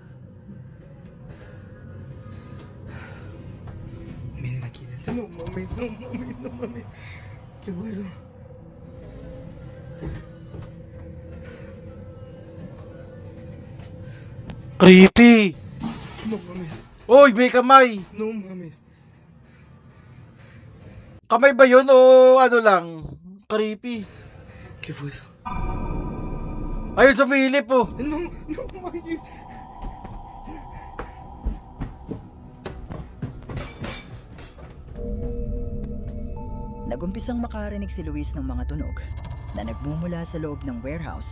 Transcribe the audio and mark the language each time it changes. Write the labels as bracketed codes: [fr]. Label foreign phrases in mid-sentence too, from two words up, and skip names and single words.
[es] Miren aquí. No mames. ¿Qué fue eso? Creepy. No mames. [tl] Oy, may kamay. [es] No mames. [tl] Kamay ba yun o ano lang? [es] Creepy. ¿Qué fue eso? [tl] Ayun, sumilip oh. [es] No manches. [tl] Nagumpisang makarinig si Luis ng mga tunog na nagmumula sa loob ng warehouse.